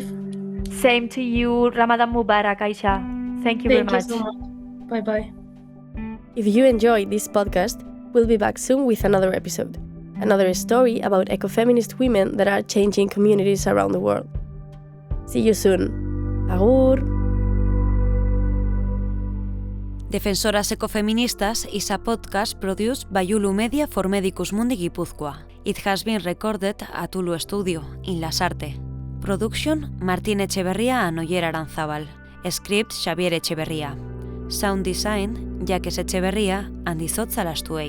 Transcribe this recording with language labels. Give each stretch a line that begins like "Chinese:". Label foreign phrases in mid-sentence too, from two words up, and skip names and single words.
English: Same to you. Ramadan Mubarak, Aisha. Thank you very much. Thank you so much. Bye-bye. If you enjoyed this podcast, we'll be back soon with another episode. Another story about ecofeminist women that are changing communities around the world. See you soon. Agur! Defensoras Ecofeministas is a podcast produced by Ulu Media for Medicusmundi Gipuzkoa. It has been recorded at Ulu Studio, in Lasarte. Production, Martín Echeverría and Oyer Aranzábal. Script, Xavier Echeverría. Sound design, Jaques Echeverría and Izotza Lastuei.